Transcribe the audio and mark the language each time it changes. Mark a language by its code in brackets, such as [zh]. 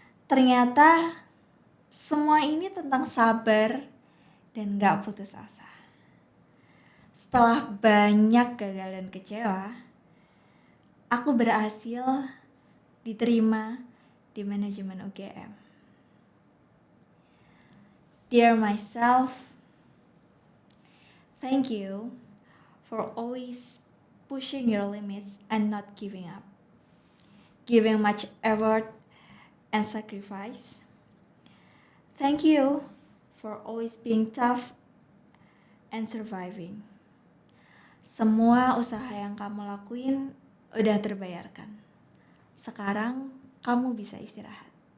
[id] Ternyata semua ini tentang sabar dan gak putus asa. Setelah banyak gagal dan kecewa, aku berhasil diterima di manajemen UGM. [en] Dear myself, thank you for always pushing your limits and not giving up. Giving much effort and sacrifice. Thank you for always being tough and surviving. [id] Semua usaha yang kamu lakuin udah terbayarkan. Sekarang kamu bisa istirahat.